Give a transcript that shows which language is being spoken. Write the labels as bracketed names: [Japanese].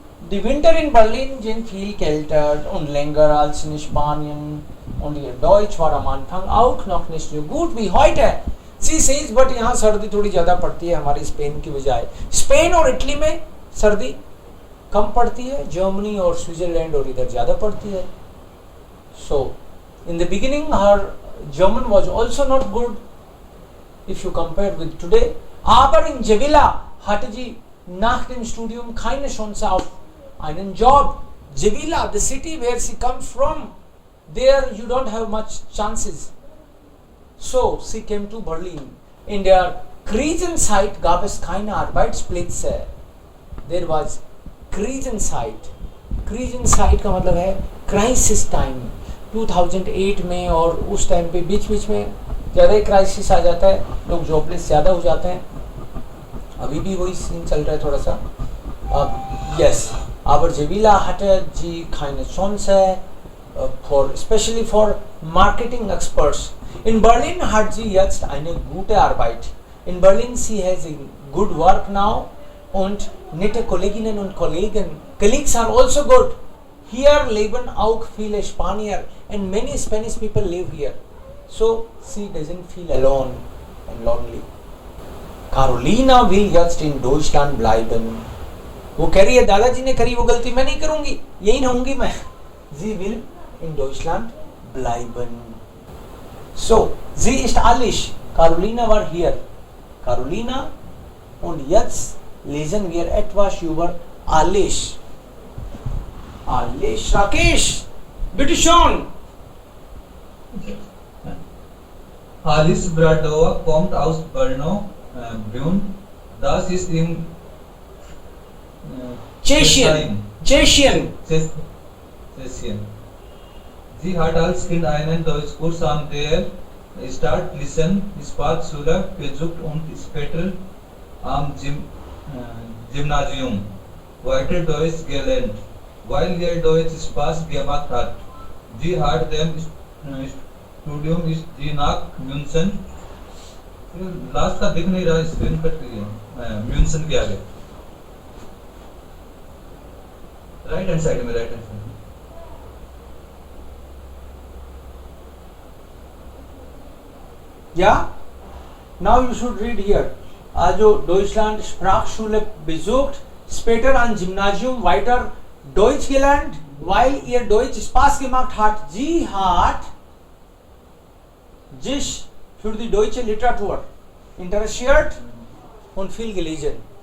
[German] Die Winter in Berlin sind viel kälter und länger als in Spanien und ihr Deutsch war am Anfang auch noch nicht so gut wie heute. [English] Sie says, but [Hindi] यहाँ सर्दी थोड़ी ज़्यादा पड़ती है हमारी Spain की बजाय. Spain और इटली में सर्दी कम पड़ती है, जर्मनी और स्विट्जरलैंड और इधर ज़्यादा पड़ती है. [English] So in the beginning her German was also not good if you compare with today. [German] Aber in Sevilla hatte sie nach dem Studium keine Chance auf einen Job. [English] Sevilla, the city where she comes from, there you don't have much chances. So she came to Berlin. [German] In der Krisenzeit gab es keine Arbeitsplätze. [English] There was Krisenzeit. [Hindi] Krisenzeit का मतलब है crisis time. 2008 में और उस time पे बीच में ज़्यादा ही crisis आ जाता है, लोग जॉबलेस ज़्यादा हो जाते हैं. अभी भी वही सीन चल रहा है थोड़ा सा. [German] Yes, aber Sevilla hatte sie keine Chance [English] especially for marketing experts. [German] In Berlin hat sie jetzt eine gute Arbeit. [English] In Berlin she has a good work now [German] und nette Kolleginnen und Kollegen. [English] Colleagues are also good. [German] Hier leben auch viele Spanier [English] and many Spanish people live here. So she doesn't feel alone and lonely. [German] Carolina will jetzt in Deutschland bleiben. [Hindi] वो कह रही है दादाजी ने करी वो गलती मैं नहीं करूंगी, यही रहूंगी मैं. [German] Sie will in Deutschland bleiben. So, sie ist ehrlich Carolina war here. Carolina und jetzt lesen wir etwas über Alice. Alice, Rakesh, bitte schon. Alice Bradova kommt aus Brno, Brünn. Das ist im Tschechien. Tschechien. Tschechien. Sie hat als Kind einen Deutschkurs an der Start-Listen-Sprachschule besucht und später am Gymnasium weiter Deutsch gelernt, weil ihr Deutsch Spaß gemacht hat. Sie hat dem Studium ist sie nach München, [Hindi] last का दिख नहीं रहा screen पर म्यूनसन के आगे right hand side में [English] Ja, now you should read here. [German] Also Deutschland Sprachschule besucht, später an Gymnasium weiter Deutsch gelernt, weil ihr Deutsch Spaß gemacht hat. Sie hat sich für die deutsche Literatur interessiert und viel gelesen.